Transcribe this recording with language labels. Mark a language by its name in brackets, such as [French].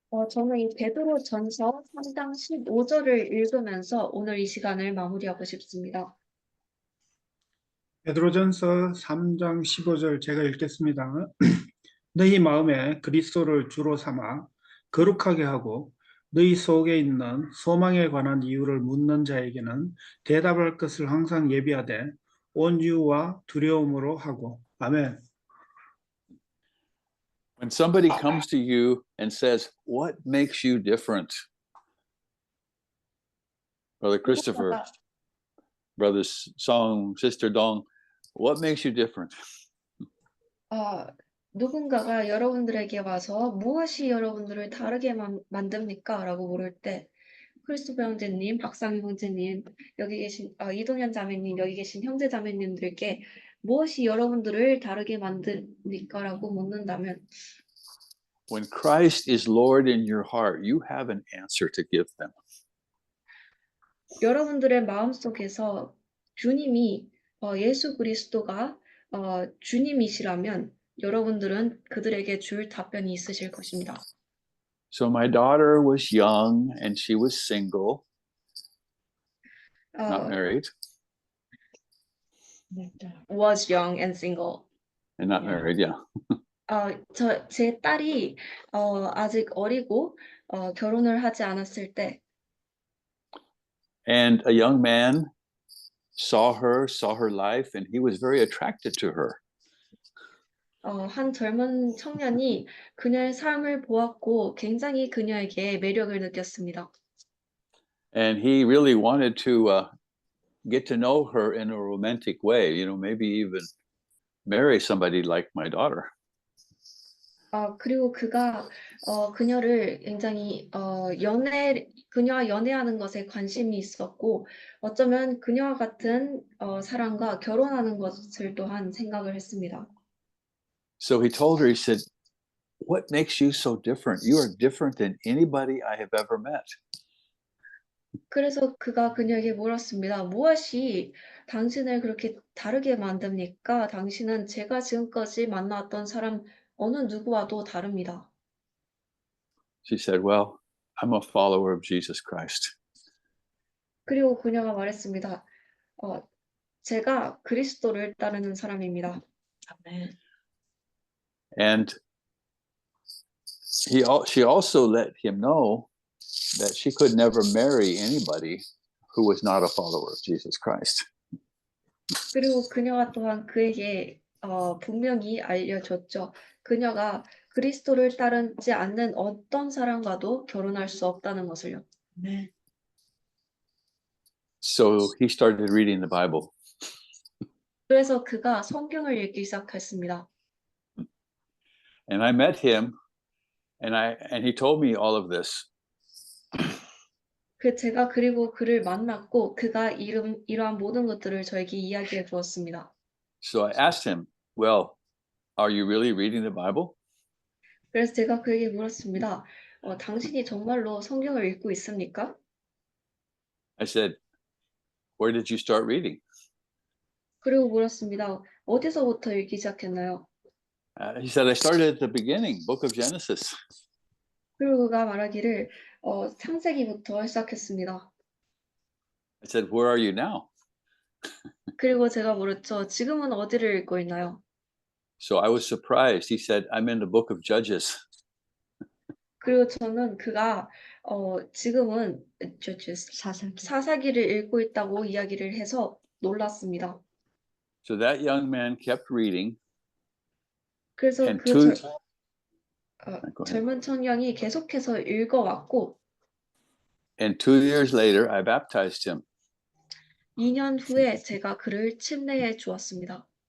[Korean] 저는 이 베드로 전서 3장 15절을 읽으면서 오늘 이 시간을 마무리하고 싶습니다. 베드로전서 3장 15절 제가 읽겠습니다. 너희 마음에 그리스도를 주로 삼아 거룩하게 하고 너희 속에 있는 소망에 관한 이유를 묻는 자에게는 대답할 것을 항상 예비하되 온유와 두려움으로 하고. 아멘. [English] When somebody comes to you and says, what makes you different? Brother Christopher, Brother Song, Sister Dong, what makes you different? [Korean] 누군가가 여러분들에게 와서 무엇이 여러분들을 다르게 만듭니까? 라고 물을 때 크리스토퍼 형제님, 박상희 형제님, 여기 계신 이동현 자매님, 여기 계신 형제 자매님들께 무엇이 여러분들을 다르게 만듭니까? 라고 묻는다면 [English] When Christ is Lord in your heart, you have an answer to give them. [Korean] 여러분들의 마음속에서 주님이 예수 그리스도가 주님이시라면 여러분들은 그들에게 줄 답변이 있으실 것입니다. [English] So my daughter was young and she was single, not married. Was young and single. And not married, yeah. [Korean] 제 딸이 아직 어리고 결혼을 하지 않았을 때 [English] And a young man saw her life, and he was very attracted to her. [Korean] 한 젊은 청년이 그녀의 삶을 보았고 굉장히 그녀에게 매력을 느꼈습니다. [English] And he really wanted to get to know her in a romantic way, maybe even marry somebody like my daughter. [Korean] 그리고 그가 그녀를 굉장히 그녀와 연애하는 것에 관심이 있었고 어쩌면 그녀와 같은 사람과 결혼하는 것을 또한 생각을 했습니다. [English] So he told her, he said, what makes you so different? You are different than anybody I have ever met. [Korean] 그래서 그가 그녀에게 물었습니다. 무엇이 당신을 그렇게 다르게 만듭니까? 당신은 제가 지금까지 만나왔던 사람 어느 누구와도 다릅니다. [English] She said, well, I'm a follower of Jesus Christ. [Korean] 그리고 그녀가 말했습니다. 제가 그리스도를 따르는 사람입니다. 아멘. [English] And she also let him know that she could never marry anybody who was not a follower of Jesus Christ. [Korean] 그리고 그녀가 또한 그에게 분명히 알려줬죠. 그녀가 그리스도를 따르지 않는 어떤 사람과도 결혼할 수 없다는 것을요. 네. [English] So he started reading the Bible. [Korean] 그래서 그가 성경을 읽기 시작했습니다. [English] And I met him and he told me all of this. [Korean] 제가 그리고 그를 만났고 그가 이러한 모든 것들을 저에게 이야기해 주었습니다. [English] So I asked him, well, are you really reading the Bible? [Korean] 그래서 제가 그에게 물었습니다. 당신이 정말로 성경을 읽고 있습니까? [English] I said, where did you start reading? [Korean] 그리고 물었습니다. 어디서부터 읽기 시작했나요? [English] He said, I started at the beginning, book of Genesis. [Korean] 그리고 그가 말하기를 창세기부터 시작했습니다. [English] I said, where are you now? [Korean] 그리고 제가 물었죠. 지금은 어디를 읽고 있나요? [English] So I was surprised. He said, I'm in the book of Judges. [Korean] 그리고 저는 그가 지금은 사사기를 읽고 있다고 이야기를 해서 놀랐습니다. [English] So that young man kept reading. [Korean] 그래서 [English] And [Korean] 그 [English] go ahead. [Korean] 젊은 청년이 계속해서 읽어왔고 [English] And 2 years later, I baptized him. [Korean] 2년 후에 제가 그를 침례해 주었습니다.